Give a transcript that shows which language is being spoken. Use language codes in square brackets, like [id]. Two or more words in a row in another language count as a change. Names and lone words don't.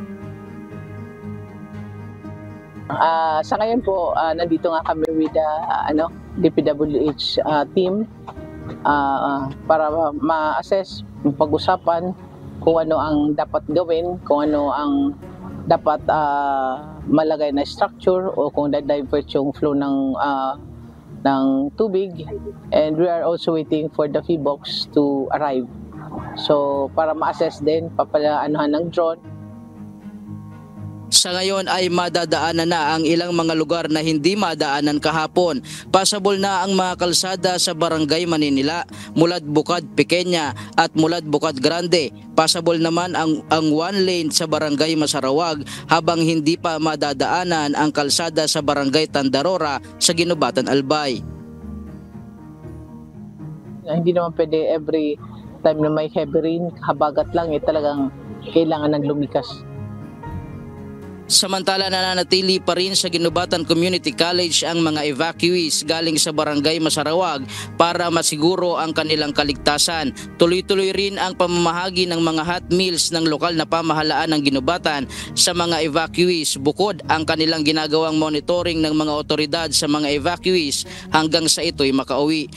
[tl] Sa ngayon po, nandito nga kami [en] with DPWH team [tl] para ma-assess, pag-usapan kung ano ang dapat gawin, kung ano ang dapat malagay na structure o kung divert yung flow ng tubig. [en] And we are also waiting for the PHIVOLCS to arrive. [tl] So para ma-assess din, papalaanuhan ng drone. Sa ngayon ay madadaanan na ang ilang mga lugar na hindi madaanan kahapon. Pasable na ang mga kalsada sa Barangay Maninila, Mulad Bukad Pequeña at Mulad Bukad Grande. Pasable naman ang [en] one lane [tl] sa Barangay Masarawag habang hindi pa madadaanan ang kalsada sa Barangay Tandarora sa Ginubatan Albay. Hindi naman pwede every time na may [en] heavy rain, [tl] habagat lang, talagang kailangan ng lumikas. Samantala nananatili pa rin sa Ginubatan Community College ang mga evacuees galing sa Barangay Masarawag para masiguro ang kanilang kaligtasan. Tuloy-tuloy rin ang pamamahagi ng mga [en] hot meals [tl] ng lokal na pamahalaan ng Ginubatan sa mga evacuees bukod ang kanilang ginagawang monitoring ng mga otoridad sa mga evacuees hanggang sa ito'y makauwi.